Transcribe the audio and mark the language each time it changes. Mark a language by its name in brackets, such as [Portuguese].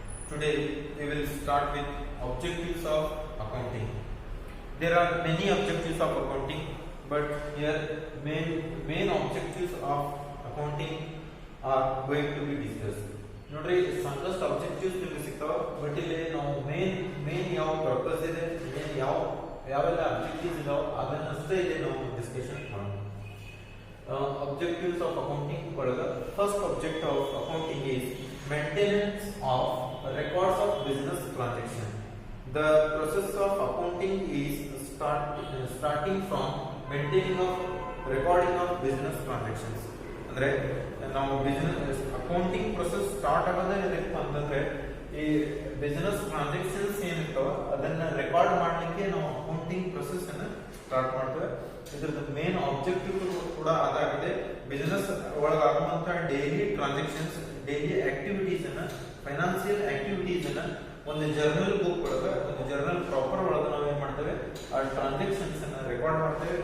[English] Today we will start with objectives of accounting. There are many objectives of accounting, but here main objectives of accounting are going to be discussed. [Kannada] ನೋಡ್ರಿ ಸಾಕಷ್ಟು objectives ನಿಮಗೆ ಸಿಗ್ತಾವ, but ಇಲ್ಲಿ ನಾವು main ಯಾವ purpose ಇದೆ, main ಯಾವೆಲ್ಲ objectives ಇದಾವ ಅದನ್ನಷ್ಟೇ ಇಲ್ಲಿ ನಾವು ಡಿಸ್ಕಷನ್ ಮಾಡೋಣ. [English] Objectives of accounting [Kannada] ಒಳಗ [English] first objective of accounting is maintenance of records of business transaction. The process of accounting is starting from maintaining of recording of business transactions. [Kannada] ಅಂದ್ರೆ ನಾವು business accounting process start ಆಗೋದೇ ಏನಪ್ಪ ಅಂತಂದ್ರೆ ಈ business transactions ಏನಿರ್ತಾವ ಅದನ್ನ record ಮಾಡಲಿಕ್ಕೆ ನಾವು accounting process ಅನ್ನ ಸ್ಟಾರ್ಟ್ ಮಾಡ್ತೇವೆ. ಇದ್ರದ್ದು ಮೇನ್ ಆಬ್ಜೆಕ್ಟಿವ್ ಕೂಡ ಅದಾಗಿದೆ. Business ಒಳಗಾಗುವಂತ daily transactions, daily activities ಅನ್ನ, ಫೈನಾನ್ಸಿಯಲ್ ಆಕ್ಟಿವಿಟೀಸ್ ಅನ್ನ ಒಂದು ಜರ್ನಲ್ ಬುಕ್ ಒಳಗ, ಒಂದು ಜರ್ನಲ್ ಪ್ರಾಪರ್ ಒಳಗ ನಾವು ಏನ್ ಮಾಡ್ತೇವೆ, ಆ ಟ್ರಾನ್ಸಾಕ್ಷನ್ಸ್ ಅನ್ನ ರೆಕಾರ್ಡ್ ಮಾಡ್ತೇವೆ.